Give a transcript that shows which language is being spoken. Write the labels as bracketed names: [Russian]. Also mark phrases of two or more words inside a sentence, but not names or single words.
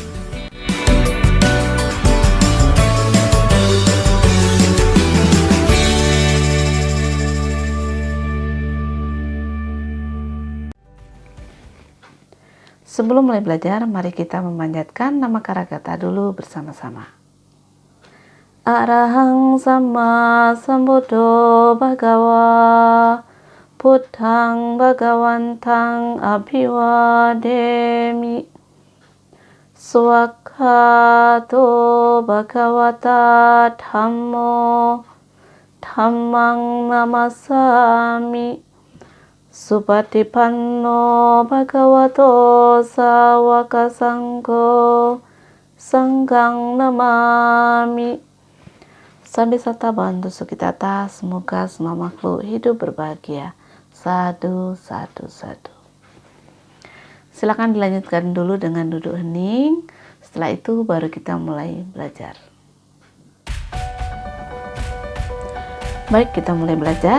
[Indonesian] Sebelum mulai belajar, mari kita memanjatkan nama Karagata dulu bersama-sama. [Pali] Arahang sama sambuddho bhagava Buddhang bhagavantang abhivademi Swakhato bhagavata dhammo dhammang namasami Supatipanno bhagavato sawaka sangho sanghang namami. Sambisatta bantu sukitata, [Indonesian] semoga semua makhluk hidup berbahagia. [Pali] Sadu, sadu, sadu. [Indonesian] Silakan dilanjutkan dulu dengan duduk hening. Setelah itu baru kita mulai belajar. Baik, kita mulai belajar.